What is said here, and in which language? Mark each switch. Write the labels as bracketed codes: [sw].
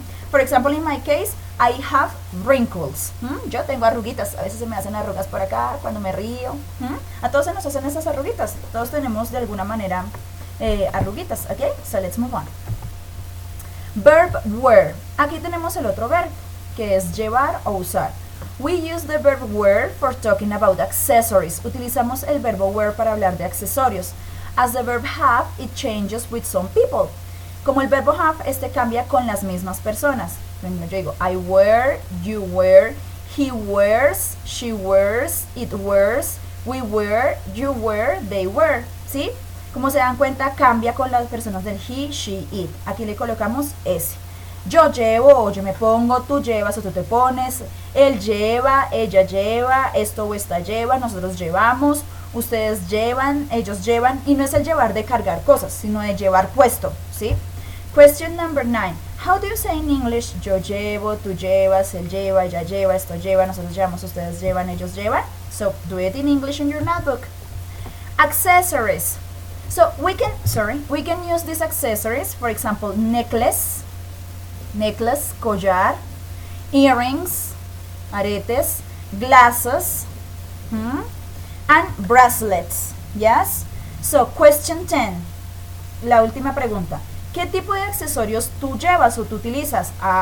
[en] For example, in my case, I have wrinkles. [es] Yo tengo arruguitas. A veces se me hacen arrugas por acá cuando me río. A todos se nos hacen esas arruguitas. Todos tenemos de alguna manera arruguitas. [en] Okay? So, let's move on. Verb wear. [es] Aquí tenemos el otro verbo, que es llevar o usar. [en] We use the verb wear for talking about accessories. [es] Utilizamos el verbo wear para hablar de accesorios. [en] As the verb have, it changes with some people. [es] Como el verbo have, este cambia con las mismas personas. Yo digo, [en] I wear, you wear, he wears, she wears, it wears, we wear, you wear, they wear. [es] ¿Sí? Como se dan cuenta, cambia con las personas del he, she, it. Aquí le colocamos ese. Yo llevo, yo me pongo, tú llevas o tú te pones. Él lleva, ella lleva, esto o esta lleva, nosotros llevamos, ustedes llevan, ellos llevan. Y no es el llevar de cargar cosas, sino de llevar puesto, ¿sí? [en] Question number 9. How do you say in English? [es] Yo llevo, tú llevas, él lleva, ella lleva, esto lleva, nosotros llevamos, ustedes llevan, ellos llevan. [en] So, do it in English in your notebook. Accessories. So, we can use these accessories, for example, necklace, collar, earrings, aretes, glasses, and bracelets. Yes? So, question 10. [es] La última pregunta. ¿Qué tipo de accesorios tú llevas o tú utilizas?